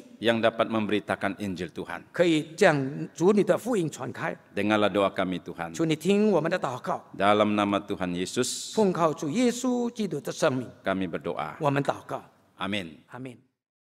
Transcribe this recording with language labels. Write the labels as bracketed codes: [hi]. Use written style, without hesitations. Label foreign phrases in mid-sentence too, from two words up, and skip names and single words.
[id] yang dapat memberitakan Injil Tuhan. [zh] 可以将主你的福音传开。 [id] Dengarlah doa kami Tuhan. [zh] 求你听我们的祷告， [id] Dalam nama Tuhan Yesus, [zh] 奉靠主耶稣基督的生命， [id] kami berdoa. [zh] 我们祷告， [id] Amin. [zh] 阿门。